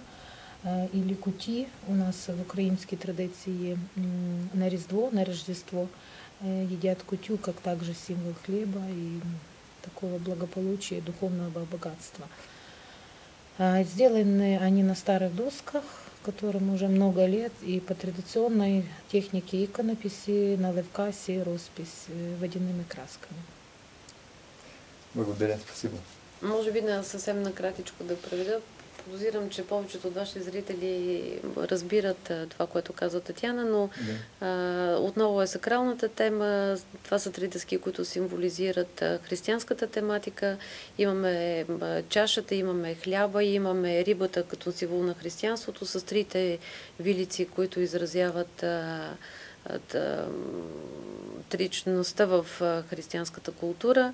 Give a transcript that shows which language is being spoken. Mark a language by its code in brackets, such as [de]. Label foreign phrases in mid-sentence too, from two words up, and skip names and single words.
[ru] Или куті у нас в украинской традиции на Рождество едят кутю, как также символ хлеба и такого благополучия, духовного богатства. Сделаны они на старых досках, которым уже много лет, и по традиционной технике иконописи, на левкасе, роспись водяными красками. Благодаря, спасибо. [bg] Може би съвсем накратичко да проведа. Подозирам, че повечето от вашите зрители разбират това, което казва Татяна, но отново е сакралната тема. Това са 3 дъски, които символизират християнската тематика. Имаме чашата, имаме хляба, имаме рибата като символ на християнството с 3 вилици, които изразяват тричността в християнската култура.